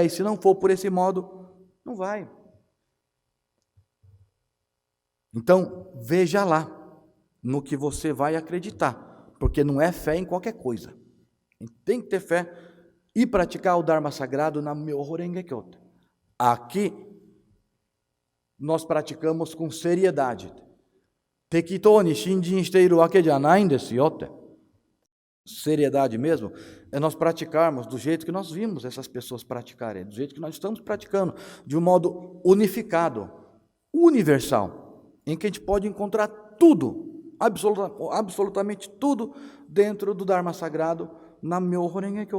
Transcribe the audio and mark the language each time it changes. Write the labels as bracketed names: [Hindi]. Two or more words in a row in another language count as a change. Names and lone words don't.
[Portuguese] E se não for por esse modo, não vai. Então, veja lá no que você vai acreditar, porque não é fé em qualquer coisa. Tem que ter fé e praticar o Dharma Sagrado na Myoho Renge Kyo. Aqui, nós praticamos com seriedade. [Japanese] 適当に信心しているわけじゃないですよ. [Portuguese] Seriedade mesmo, é nós praticarmos do jeito que nós vimos essas pessoas praticarem, do jeito que nós estamos praticando, de um modo unificado, universal, em que a gente pode encontrar tudo, absolutamente tudo, dentro do Dharma Sagrado, na Myoho Renge Kyo.